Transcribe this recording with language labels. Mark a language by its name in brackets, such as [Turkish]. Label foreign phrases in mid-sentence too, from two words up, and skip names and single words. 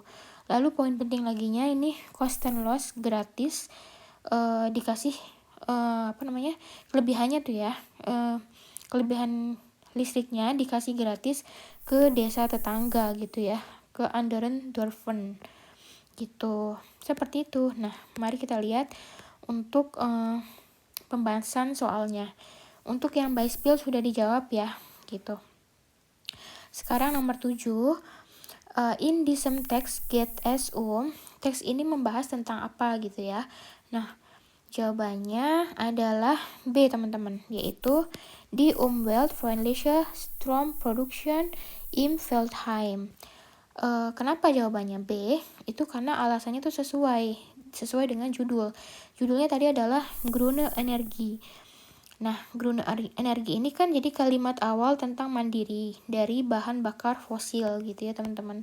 [Indonesian] Lalu poin penting laginya ini kostenlos, gratis, dikasih kelebihannya tuh ya, kelebihan listriknya dikasih gratis ke desa tetangga gitu ya, ke [German] anderen Dorfen [Indonesian] gitu. Seperti itu. Nah, mari kita lihat untuk pembahasan soalnya. Untuk yang by spill sudah dijawab ya gitu. Sekarang nomor 7. [German] In diesem Text geht es [Indonesian] teks ini membahas tentang apa gitu ya. Nah, jawabannya adalah B teman-teman, yaitu [German] die umweltfreundliche Stromproduktion im Feldheim. [Indonesian] Kenapa jawabannya B? Itu karena alasannya tuh sesuai dengan judul. Judulnya tadi adalah Grüne Energie. Nah, grüne energi ini kan jadi kalimat awal tentang mandiri dari bahan bakar fosil gitu ya teman-teman.